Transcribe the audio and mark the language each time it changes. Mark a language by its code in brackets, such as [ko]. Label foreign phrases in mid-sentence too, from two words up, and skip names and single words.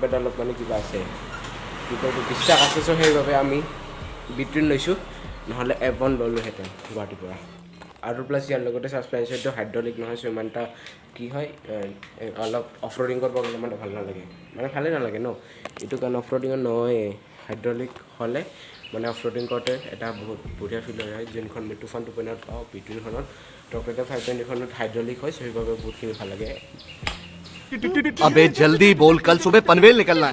[as] এটা অলপ মানে কিবা আছে বিশ্বাস আছে চ' সেইবাবে আমি বিটুইন লৈছোঁ নহ'লে এভন ল'লোহেঁতেন গুৱাহাটীৰ পৰা আৰু প্লাছ ইয়াৰ লগতে ছাছপেনশ্যনটো হাইড্ৰলিক নহয় চ' ইমান এটা কি হয় অলপ [en] off roading [as] কৰিব গ'লে ইমান ভাল নালাগে মানে ভালেই নালাগে ন এইটো কাৰণ [en] off roadingত [as] নহয় হাইড্ৰলিক হ'লে মানে [en] off roading [as] কৰোঁতে এটা বহুত বঢ়িয়া ফিল হয় যোনখন মই তুফান 2.0 পাওঁ বিটুইনখনত টকেটা 520খনত হাইড্ৰলিক হয় চ' সেইবাবে বহুতখিনি ভাল লাগে [hi] अबे जल्दी बोल कल सुबह पनवेल निकलना है